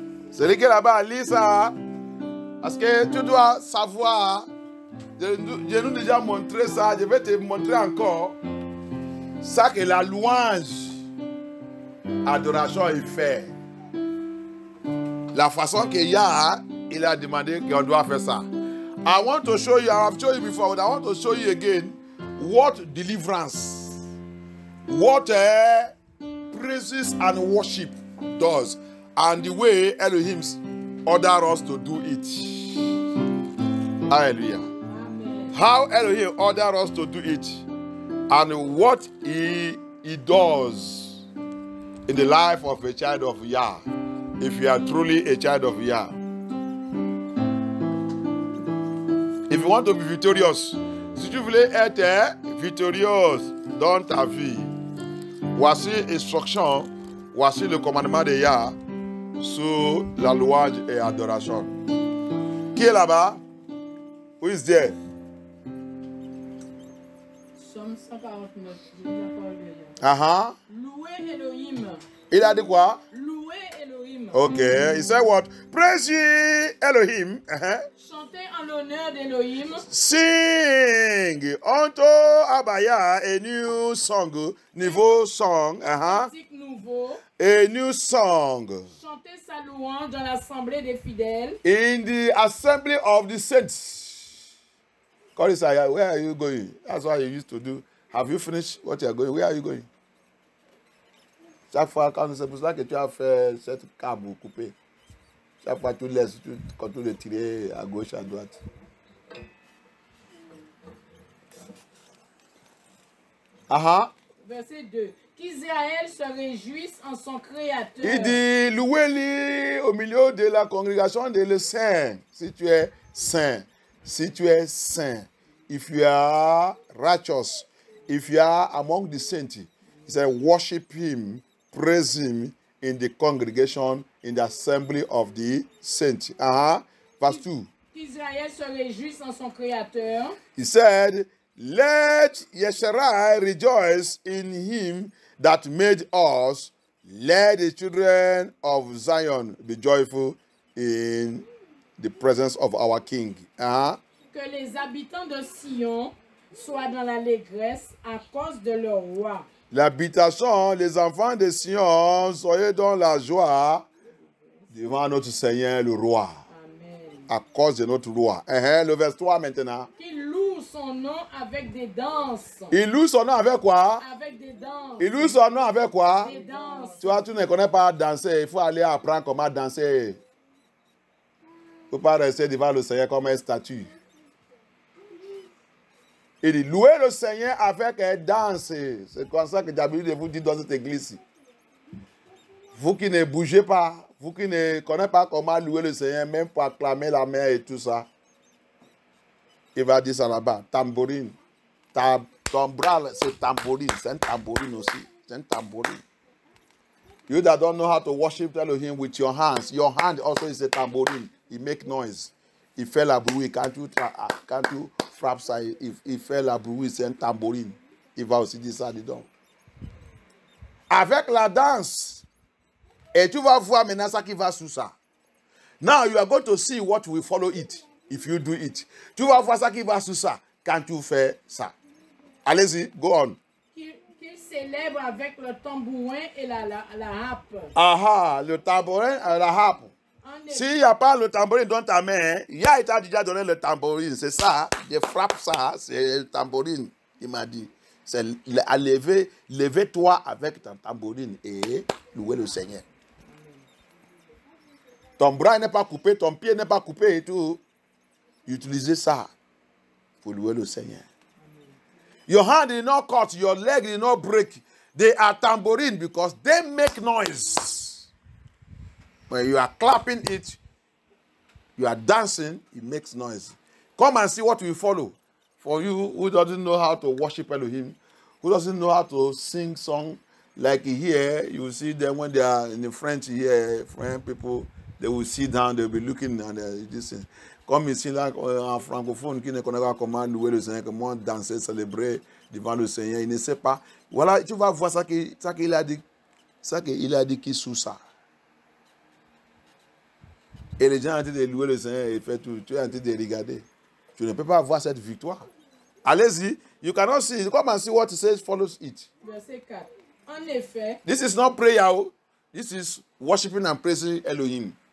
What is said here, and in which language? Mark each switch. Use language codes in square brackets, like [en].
[fr] Celui qui est là-bas, lis ça. Parce que tu dois savoir. Je nous déjà montré ça. Je vais te montrer encore. Ça que la louange, adoration est fait. La façon qu'il y a, il a demandé qu'on doit faire ça. [en] I want to show you, I have shown you before, but I want to show you again what deliverance, what praises and worship does, and the way Elohim order us to do it. Hallelujah. Amen. How Elohim order us to do it, and what he does in the life of a child of Yah, if you are truly a child of Yah. If you want to be victorious, [fr] si tu voulais être victorieux dans ta vie, voici l'instruction, voici le commandement de Yah sur la louange et adoration. Qui est là-bas? [en] Who is there? [fr] Somme 149. Je vous parle déjà. Uh-huh. Louez Elohim. Il a dit quoi? Louez Elohim. [en] Okay. He said what? Praise ye Elohim. Uh-huh. [fr] Chantez en l'honneur d'Elohim. [en] Sing unto Abaya a new song, nouveau song. Uh-huh. [fr] Nouveau. [en] A new song. [fr] Chantez sa louange dans l'assemblée des fidèles. [en] In the assembly of the saints. Call Isaiah, where are you going? That's what you used to do. Have you finished what you are going? Where are you going? [fr] Chaque fois, quand c'est pour ça que tu as fait cette câble coupée. Chaque fois, tu laisses, tu continues de tirer à gauche, à droite. Aha. Verset 2. Qu'Israël se réjouisse en son Créateur. Il dit, louez-le au milieu de la congrégation de le saint. Si tu es saint, [en] si tu es saint, if you are righteous, if you are among the saints, he said, worship him, praise him in the congregation, in the assembly of the saints. Verse 2. [fr] Qu'Israël se réjouisse en son Créateur. [en] He said, let Yeshua rejoice in him that made us. Let the children of Zion be joyful in the presence of our King. [fr] Que les habitants de Sion soient dans l'allégresse à cause de leur roi. L'habitation, les enfants de Sion, soyez dans la joie devant notre Seigneur le roi. Amen. À cause de notre roi. Le verset 3 maintenant. Qu'il loue son nom avec des danses. Il loue son nom avec quoi? Avec des danses. Il loue son nom avec quoi? Des danses. Tu vois, tu ne connais pas danser. Il faut aller apprendre comment danser. Il ne faut pas rester devant le Seigneur comme une statue. Il dit, louez le Seigneur avec un danse. C'est comme ça que d'habitude vous dit dans cette église. Vous qui ne bougez pas, vous qui ne connaissez pas comment louer le Seigneur, même pour acclamer la main et tout ça. Il va dire ça là-bas, tambourine. Ton bras, c'est tambourine. C'est un tambourine aussi. C'est un tambourine. [en] You that don't know how to worship Elohim with your hands, your hand also is a tambourine. It make noise. [fr] Il fait la bruit. Quand tu frappes ça, il fait la bruit, c'est un tambourine. Il va aussi dire ça dedans. Avec la danse, et tu vas voir maintenant ça qui va sous ça. [en] Now you are going to see what will follow it, if you do it. [fr] Tu vas voir ça qui va sous ça, quand tu fais ça. Allez-y, [en] go on. [fr] Qu'il célèbre avec le tambourin et la harpe. Aha, le tambourin et la harpe. S'il n'y a pas le tambourine dans ta main, Yah t'a déjà donné le tambourine. C'est ça, je frappe ça, c'est le tambourine. Il m'a dit, c'est à lever, levez-toi avec ton tambourine et louer le Seigneur. Ton bras n'est pas coupé, ton pied n'est pas coupé et tout. Utilisez ça pour louer le Seigneur. [en] Your hand is not cut, your leg is not break. They are tambourine because they make noise. When you are clapping it, you are dancing, it makes noise. Come and see what will follow. For you who doesn't know how to worship Elohim, who doesn't know how to sing song, like here, you will see them when they are in the French here, French people, they will sit down, they will be looking and this. [fr] Comme ici, là, en francophone, qui ne connaît pas comment louer le Seigneur, comment danser, célébrer devant le Seigneur, il ne sait pas. Voilà, tu vas voir ça qu'il a dit, ça qu'il a dit qui sous ça. Et les gens sont en train de louer le Seigneur et fait tout. Tu es en train de regarder. Tu ne peux pas avoir cette victoire. Allez-y. [en] You cannot see. Come and see what it says follows it. [fr] Verset 4. En effet, [en] This is not prayer. This is worshiping and praising Elohim.